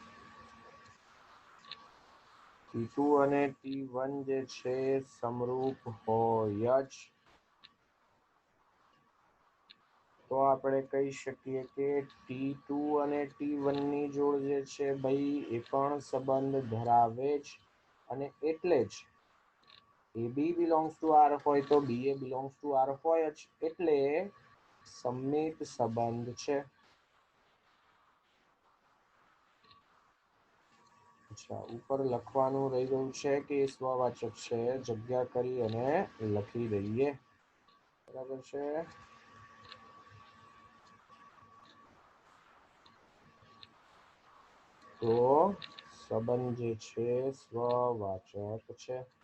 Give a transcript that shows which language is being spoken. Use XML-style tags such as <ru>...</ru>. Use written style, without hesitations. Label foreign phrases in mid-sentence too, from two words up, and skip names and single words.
<gu>T2 અને T1 જે છે સમરૂપ હોય જ. તો આપણે કહી શકીએ કે T2 અને T1 ની જોડ જે છે ભાઈ એ પણ સંબંધ ધરાવે જ. અને એટલે જ</gu> <en>AB belongs to R</en> <gu>હોય તો</gu> <en>BA belongs to R</en> <gu>હોય જ, એટલે સમિત સંબંધ છે. અચ્છા, ઉપર લખવાનું રહી ગયું છે કે સ્વવાચક છે, જગ્યા કરી અને લખી દઈએ. બરાબર છે. તો સંબંધ જે છે સ્વવાચક છે.</gu>